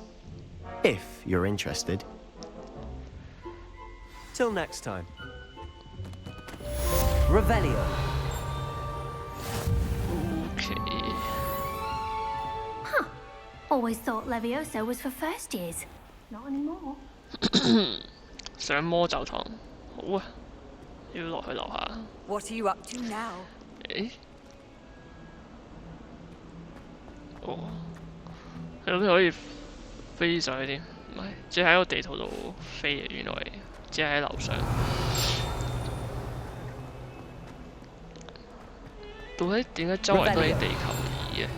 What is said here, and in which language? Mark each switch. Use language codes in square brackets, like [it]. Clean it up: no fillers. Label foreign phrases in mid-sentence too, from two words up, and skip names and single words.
[en] If you're interested. Till next time. Revelio. OK， Always thought Levioso was for first years. Not anymore. [yue] 上魔咒堂，好啊，要落去樓下。 [en] What are you up to now? [yue] 誒，哦，係諗住可以飛上去添，唔係，只係喺個地圖度飛嘅，原來只係喺樓上。到底點解周圍都係地球儀嘅？